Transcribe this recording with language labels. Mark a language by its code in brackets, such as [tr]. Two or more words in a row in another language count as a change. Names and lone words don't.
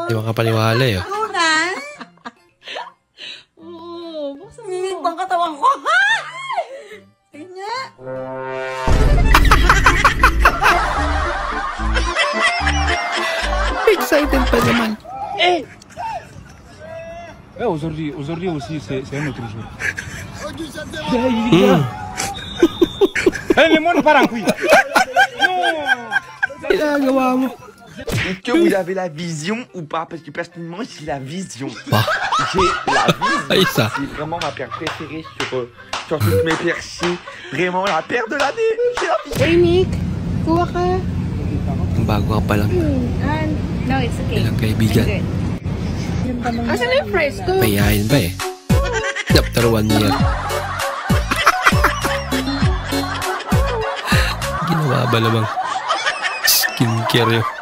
[tl] Di makapaniwala eh. Tunan? Oo, buksan mo. Minit bang katawan ko? Tingnan. Excited pa naman. [fr] Aujourd'hui aussi, c'est un autre jour. Le monde part en couille. [tl] Ginagawa mo. [fr] Est-ce que vous avez la vision ou pas? Parce que personnellement, j'ai la vision. Bah. J'ai la vision. Ay, ça. C'est vraiment ma paire préférée sur toutes mes paires. C'est vraiment la paire de l'année. J'ai la vision. [tl] Uy, Nick, kuha ka. Ang bago ka pa lang. [en] No, it's okay. [tl] Ilang kaibigan. Asan yung price ko? Mayayain ba eh? [en] After 1 year. [tl] Ginawa ba namang skincare yun?